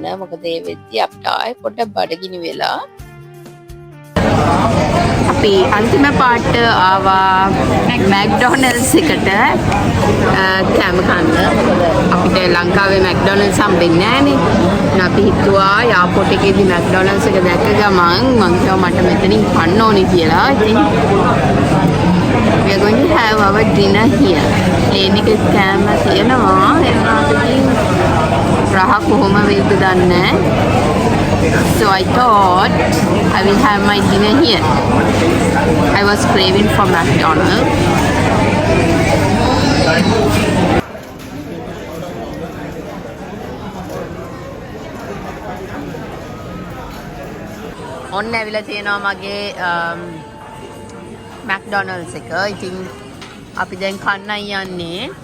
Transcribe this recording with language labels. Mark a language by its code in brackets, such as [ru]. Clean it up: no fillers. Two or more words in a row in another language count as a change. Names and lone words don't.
[si] මොකද ඒ වෙද්දී අපිට ආයෙ පොඩ්ඩක් බඩගිනි වෙලා. අපි අන්තිම පාට ආවා මැක්ඩොනල්ඩ්ස් එකට කෑම කන්න. අපිට ලංකාවේ මැක්ඩොනල්ඩ්ස් හම්බෙන්නේ නැහනේ. අපි හිතුවා යාපෝට් එකේදී මැක්ඩොනල්ඩ්ස් එක දැක්ක ගමන් මං කිව්වා මට මෙතනින් කන්න ඕනේ කියලා. [en] ඉතින් we are going to have our dinner here. [si] ප්ලේන් එකේ කෑම තියෙනවා. ඒකකින් රහ කොහොම වෙයිද දන්නේ නැහැ. [en] So I thought I will have my dinner here. I was craving for McDonald's. [si] ඔන්න ඇවිල්ලා තියෙනවා මගේ McDonald's එක. ඉතින් අපි දැන් කන්නයි යන්නේ.